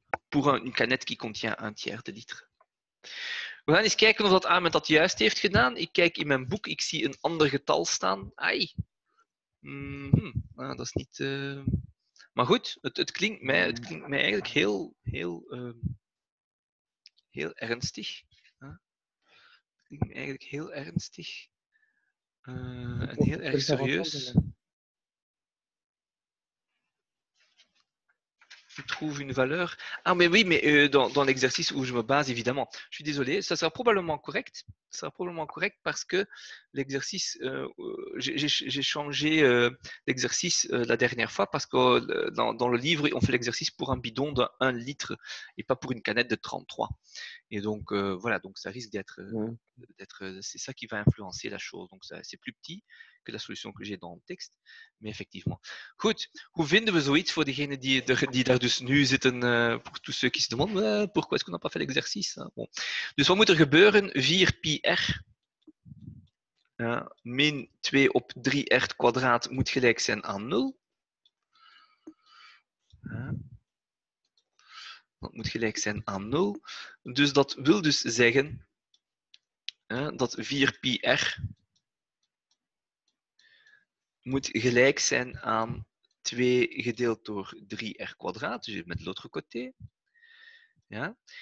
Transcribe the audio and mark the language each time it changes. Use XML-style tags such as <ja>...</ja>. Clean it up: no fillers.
<fr>Pour une canette qui contient 1/3 de litre.</fr> <nl>We gaan eens kijken of dat Ahmed dat juist heeft gedaan. Ik kijk in mijn boek, ik zie een ander getal staan. Ai. Dat is niet... Maar goed, het klinkt mij eigenlijk heel ernstig. Het klinkt mij eigenlijk heel ernstig. En heel erg serieus.</nl> <fr>Je trouve une valeur. Ah, mais oui, mais dans l'exercice où je me base, évidemment. Je suis désolé, ça sera probablement correct. Ça sera probablement correct parce que l'exercice, j'ai changé l'exercice la dernière fois parce que dans le livre, on fait l'exercice pour un bidon de 1 litre et pas pour une canette de 33. Et donc, voilà, donc ça risque d'être, c'est ça qui va influencer la chose. Donc, c'est plus petit que la solution que j'ai dans le tekst, mais effectivement.</fr> <nl>Goed, hoe vinden we zoiets voor degenen die daar dus nu zitten,</nl> <fr>pour tous ceux qui se demandent, pourquoi est-ce qu'on n'a pas fait l'exercice? Bon.</fr> <nl>Dus wat moet er gebeuren? 4πr min 2 op 3r kwadraat moet gelijk zijn aan 0. Dat moet gelijk zijn aan 0. Dus dat wil dus zeggen dat 4πr moet gelijk zijn aan 2 gedeeld door 3r kwadraat, dus</nl> <fr>met l'autre côté.</fr> <nl>Ja.</nl>